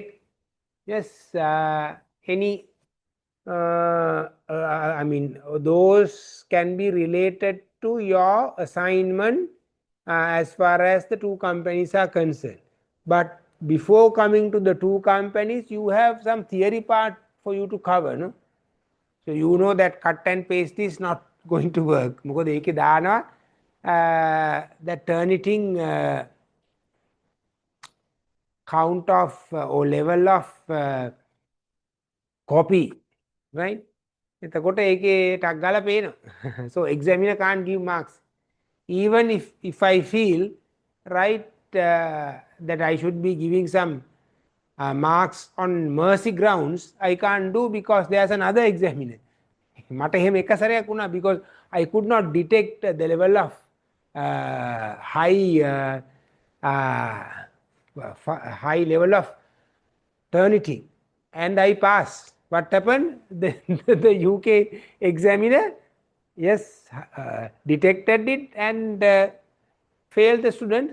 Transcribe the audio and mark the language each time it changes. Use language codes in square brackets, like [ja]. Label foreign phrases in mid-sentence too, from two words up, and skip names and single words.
[en] Yes, any I mean, those can be related to your assignment as far as the two companies are concerned. But before coming to the two companies, you have some theory part for you to cover, no? So you know that cut and paste is not going to work. [si] මොකද ඒකේ දානවා [en] the Turnitin count of or level of copy, right? [si] එතකොට ඒකේ ටක් ගාලා පේනවා. [en] So examiner can't give marks. Even if I feel right that I should be giving some marks on mercy grounds, I can't do because there's another examiner. [si] මට එහෙම එක සැරයක් වුණා [en] because I could not detect the level of high level of Turnitin, and I passed. What happened? The UK examiner, yes, detected it and failed the student.